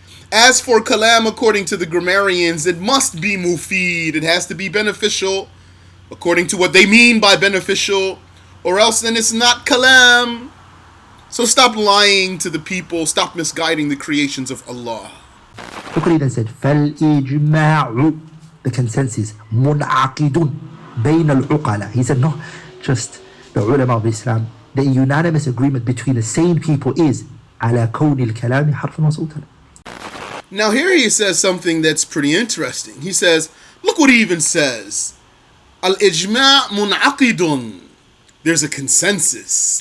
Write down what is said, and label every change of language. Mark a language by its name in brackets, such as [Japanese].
[English] As for kalam according to the grammarians, it must be mufid. It has to be beneficial according to what they mean by beneficial, or else then it's not kalam. So stop lying to the people. Stop misguiding the creations of Allah. Look what he then said. [Arabic] فَالْإِجْمَاعُ, [English] the consensus, [Arabic] مُنْعَقِدٌ بَيْنَ الْعُقَلَى. [English] He said, no, just the ulama of Islam, the unanimous agreement between the sane people is [Arabic] على كون الكلام حرفا وصوتا. [English] Now here he says something that's pretty interesting. He says, look what he even says. [Arabic] Al-ijma' mun'aqidun. [English] There's a consensus.